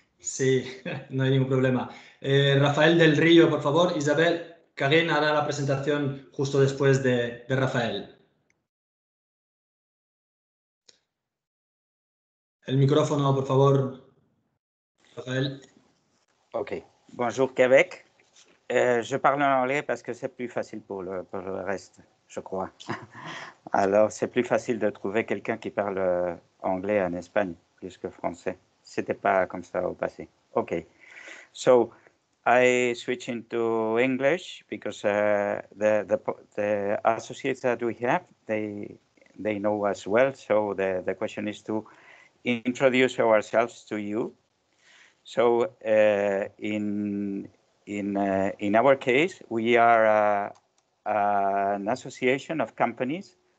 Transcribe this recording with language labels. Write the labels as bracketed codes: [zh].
[es] Sí, no hay ningún problema. Rafael del Río, por favor. Isabel, Karine hará la presentación justo después de Rafael. El micrófono, por favor, Rafael. [fr] OK. Bonjour Québec. Je parle en anglais parce que c'est plus facile pour le reste, je crois. Alors, c'est plus facile de trouver quelqu'un qui parle anglais en Espagne plus que français. C'était pas comme ça au passé. OK. [en] So, I switch into English because the associates that we have, they know us well. So the question is to introduce ourselves to you. So in our case, we are an association of companies.